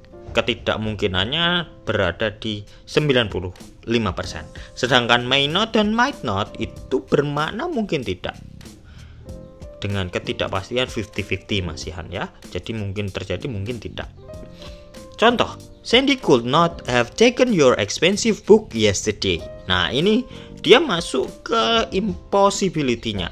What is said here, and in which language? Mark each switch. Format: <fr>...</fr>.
<id>Ketidakmungkinannya berada di 95%. Sedangkan may not dan might not itu bermakna mungkin tidak. Dengan ketidakpastian 50-50 masihan ya. Jadi mungkin terjadi, mungkin tidak.</id> <en>Contoh, Sandy could not have taken your expensive book yesterday.</en> <id>Nah, ini dia masuk ke impossibility-nya.</id>